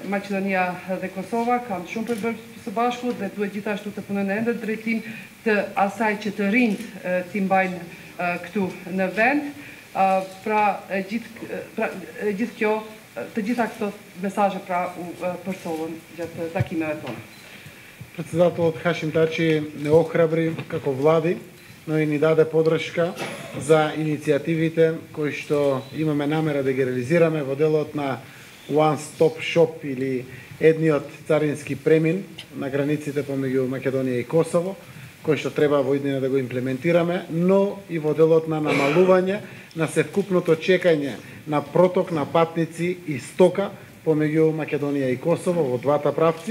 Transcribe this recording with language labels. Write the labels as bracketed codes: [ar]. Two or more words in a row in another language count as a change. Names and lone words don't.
[sq] Maqedonia dhe Kosova kanë shumë për bërë së bashku dhe duhet gjithashtu të punojnë edhe në drejtim të asaj që të rinjt t'i mbajnë këtu në vend. Gjithë kjo, të gjitha këto mesazhe u përsollën gjatë takimeve tona. [mk] Председателот Хашим Тачи не охрабри како влади, но и ни даде подршка за иницијативите кои што имаме намера да ги реализираме во делот на [en] One Stop Shop [mk] или едниот царински премин на границите помеѓу Македонија и Косово, кој што треба во иднина да го имплементираме, но и во делот на намалување на севкупното чекање на проток на патници и стока помеѓу Македонија и Косово во двата правци.